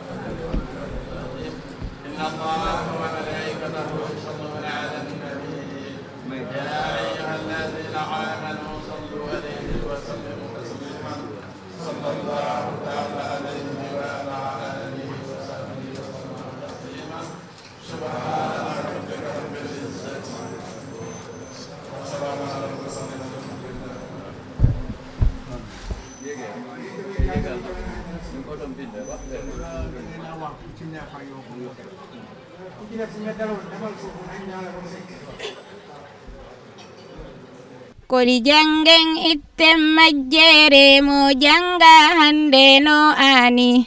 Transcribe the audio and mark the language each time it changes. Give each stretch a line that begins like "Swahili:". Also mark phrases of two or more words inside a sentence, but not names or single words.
Arabic: إن الله وملائكته يصلون على النبي يا أيها الذين آمنوا صلوا عليه وسلموا تسليما صلى الله تعالى عليه وعلى آله وصحبه وسلم تسليما سبحان ربك رب العزة وسلام على المرسلين.
Fula: Kodi jangen itten majjere mo janga hande no ani.